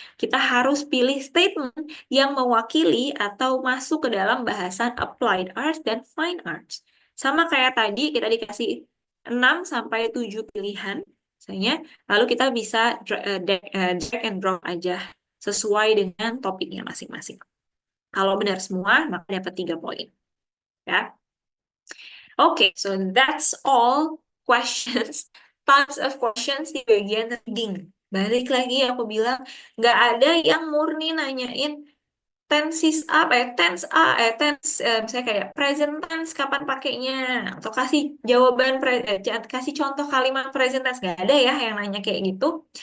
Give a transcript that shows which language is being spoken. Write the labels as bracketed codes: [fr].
[id] Kita harus pilih statement yang mewakili atau masuk ke dalam bahasan applied arts dan fine arts. Sama kayak tadi, kita dikasih 6 sampai 7 pilihan. Misalnya, lalu kita bisa drag and drop aja sesuai dengan topiknya masing-masing. Kalau benar semua, maka dapat 3 poin. Ya. [en] Oke, so that's all questions. Tons of questions [id] di bagian [en] reading. [id] Balik lagi aku bilang, nggak ada yang murni nanyain tenses apa ya, tense, misalnya kayak present tense kapan pakainya, atau kasih jawaban, kasih contoh kalimat present tense, nggak ada ya yang nanya kayak gitu.